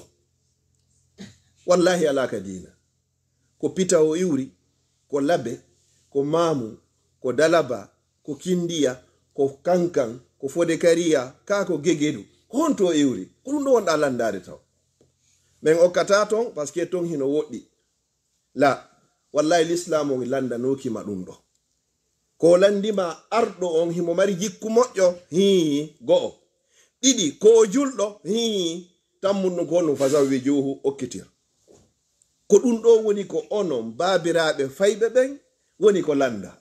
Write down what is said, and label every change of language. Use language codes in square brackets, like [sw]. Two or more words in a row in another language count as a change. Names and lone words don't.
[ff] Wallahi alaka diina. Ko pita o iwri, ko labe, ko mamu, ko dalaba, ko kindiya, ko kankan, ko fodekariya, ka ko gegedu, ko honto o iwri. Ko ɗum ɗo wonɗa landade taw. Men okkata ton [fr] parce que [ff] ton hino woɗɗi. La, wallahi l'islam on landanokima ɗum ɗo. Ko landima arɗo on himo mari jikku moƴƴo, go'o. Ɗiɗi, ko julɗo, tammunno ko no fazawi juhu okkitir. Ko ɗum ɗo woni ko onon babiraɓe fayɓe ɓen woni ko landa.